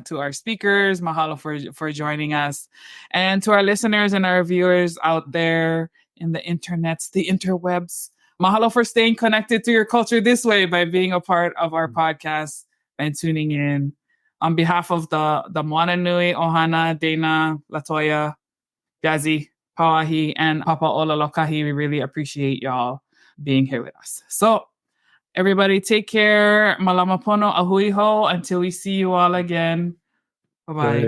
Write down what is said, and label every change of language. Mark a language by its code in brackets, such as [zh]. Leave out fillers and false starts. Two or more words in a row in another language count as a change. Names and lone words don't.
[en] To our speakers, mahalo for joining us. And to our listeners and our viewers out there in the internets, the interwebs, mahalo for staying connected to your culture this way by being a part of our podcast and tuning in. On behalf of the Moana Nui, Ohana, Dana, Latoya, Yazi, Pauahi, and Papa'ola Lōkahi, we really appreciate y'all being here with us. So everybody take care. [haw] Malama pono, ahui ho, [en] until we see you all again. Bye-bye.